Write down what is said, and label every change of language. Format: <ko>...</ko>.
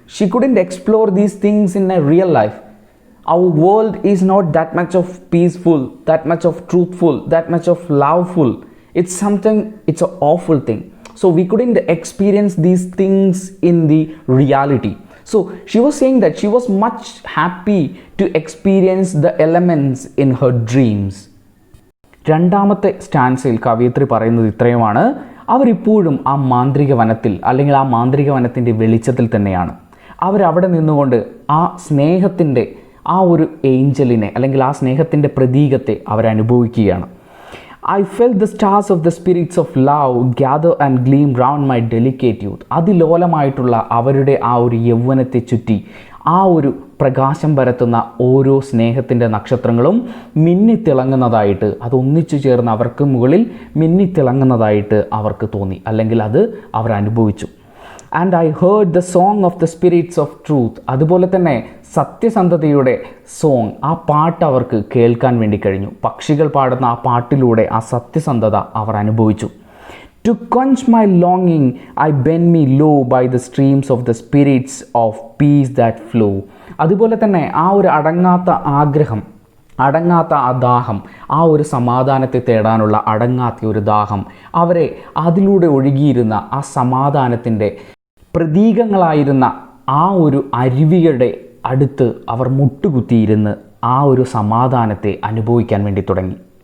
<en>She couldn't explore these things in a real life. Our world is not that much of peaceful, that much of truthful, that much of loveful. It's an awful thing. So we couldn't experience these things in the reality. So she was saying that she was much happy to experience the elements in her dreams.</en> <ml>രണ്ടാമത്തെ സ്റ്റാൻസയിൽ കവയിത്രി പറയുന്നത് ഇത്രയുമാണ്. അവരിപ്പോഴും ആ മാന്ത്രിക വനത്തിൽ, അല്ലെങ്കിൽ ആ മാന്ത്രിക വനത്തിൻ്റെ വെളിച്ചത്തിൽ തന്നെയാണ്. അവരവിടെ നിന്നുകൊണ്ട് ആ സ്നേഹത്തിൻ്റെ ആ ഒരു ഏഞ്ചലിനെ, അല്ലെങ്കിൽ ആ സ്നേഹത്തിൻ്റെ പ്രതീകത്തെ അവരനുഭവിക്കുകയാണ്.</ml> <en>I felt the stars of the spirits of love gather and gleam round my delicate youth.</en> <ml>അതിലോലമായിട്ടുള്ള അവരുടെ ആ ഒരു യൗവനത്തെ ചുറ്റി ആ ഒരു പ്രകാശം പരത്തുന്ന ഓരോ സ്നേഹത്തിൻ്റെ നക്ഷത്രങ്ങളും മിന്നിത്തിളങ്ങുന്നതായിട്ട്, അത് ഒന്നിച്ചു ചേർന്ന് അവർക്ക് മുകളിൽ മിന്നിത്തിളങ്ങുന്നതായിട്ട് അവർക്ക് തോന്നി, അല്ലെങ്കിൽ അത് അവർ അനുഭവിച്ചു.</ml> <en>And I heard the song of the spirits of truth.</en> <ml>അതുപോലെ തന്നെ സത്യസന്ധതയുടെ സോങ്, ആ പാട്ട് അവർക്ക് കേൾക്കാൻ വേണ്ടി കഴിഞ്ഞു. പക്ഷികൾ പാടുന്ന ആ പാട്ടിലൂടെ ആ സത്യസന്ധത അവർ അനുഭവിച്ചു.</ml> <en>To quench my longing, I bend me low by the streams of the spirits of peace that flow.</en> <ml>അതുപോലെ തന്നെ ആ ഒരു അടങ്ങാത്ത ആഗ്രഹം, അടങ്ങാത്ത ആ ദാഹം, ആ ഒരു സമാധാനത്തെ തേടാനുള്ള അടങ്ങാത്ത ഒരു ദാഹം, അവരെ അതിലൂടെ ഒഴുകിയിരുന്ന ആ സമാധാനത്തിൻ്റെ പ്രതീകങ്ങളായിരുന്ന ആ ഒരു അരുവിയുടെ അടുത്ത് അവർ മുട്ടുകുത്തിയിരുന്ന് ആ ഒരു സമാധാനത്തെ അനുഭവിക്കാൻ വേണ്ടി തുടങ്ങി.</ml>